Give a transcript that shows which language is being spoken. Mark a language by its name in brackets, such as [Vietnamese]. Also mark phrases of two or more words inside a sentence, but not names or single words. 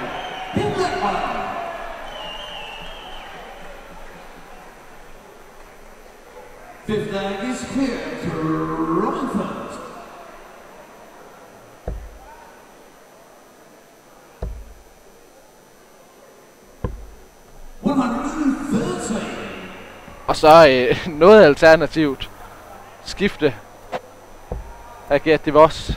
[English] Pip Blackwell. Fifth leg is clear to Robin first. [Danish] Og så noget alternativt skifte af Gert DeVos.